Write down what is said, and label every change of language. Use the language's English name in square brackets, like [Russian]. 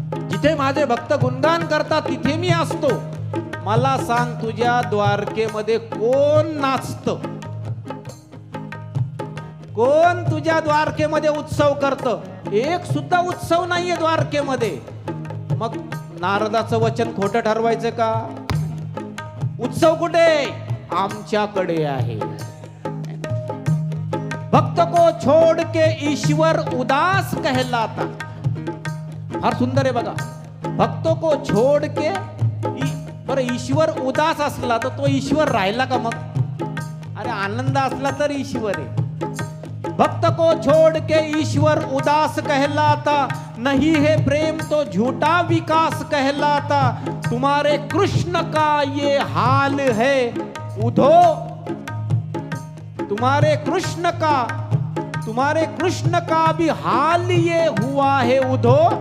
[Marathi] जिथे माझे भक्त गुणगान करतात तिथे मी असतो. मला सांग तुझ्या द्वारकेमध्ये कोण नाचत, कोण तुझ्या द्वारकेमध्ये उत्सव करत. एक सुद्धा उत्सव नाहीये द्वारकेमध्ये. मग नारदाचं वचन खोटं ठरवायचं का? उत्सव कुठे? आमच्याकडे आहे. [Hindi] भक्त को छोड़ के ईश्वर उदास कहलाता. [Marathi] फार सुंदर आहे बघा. [Hindi] भक्तों को छोड़ के [Marathi] बरं ईश्वर उदास असला तर तो ईश्वर राहिला का मग? अरे आनंद असला तर ईश्वर आहे. [Hindi] भक्त को छोड़ के ईश्वर उदास कहलाता, नहीं है प्रेम तो झूठा विकास कहलाता. तुम्हारे कृष्ण का ये हाल है उधो, तुम्हारे कृष्ण का भी हाल ये हुआ है उधो.